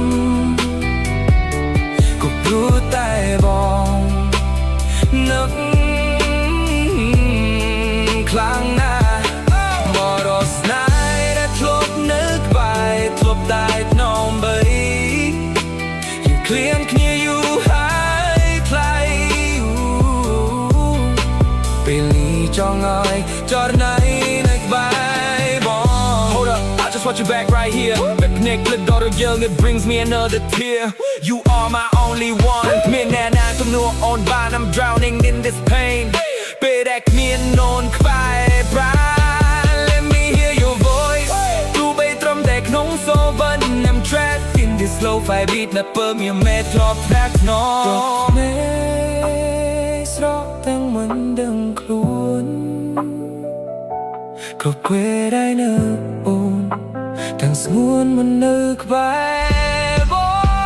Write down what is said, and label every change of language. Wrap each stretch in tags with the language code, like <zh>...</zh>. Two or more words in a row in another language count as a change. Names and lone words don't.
<km>ក៏ព្រោះតែបងនឹកខ្លាំងណាស់មករស់ស្នេហ៍ដែលធ្លាប់នៅក្បែរធ្លាប់តែថ្នមបីយើងឃ្លានគ្នាយូរហើយថ្លៃ ពេលនេះចង់ឲ្យចរណៃនៅក្បែរបង</km> <en>Hold up, I just want you back right here</en> <km>ពេល ភ្នែកភ្លឹកដល់រយើង</km> <en>It brings me another tear You are my only one</en> <km>មានអ្នកណាទំនួលអូនបាន</km> <en>I'm drowning in this pain</en> <km>ពេលដែលគ្មានអូនក្បែរប្រា</km> <en>Let me hear your voice</en> <km>ទោះបីត្រឹមតែក្នុង</km> <en>so but I'm trapped in this slow fight beat</en> <km>នៅពើមានមេធ្លាប់ថ្នាក់ថ្នមស្រក់ទាំងមិនដឹងខ្លួន គ្រប់ពេលដែលនៅអូនទាំងស្ងួនមិននៅក្បែរបង</km>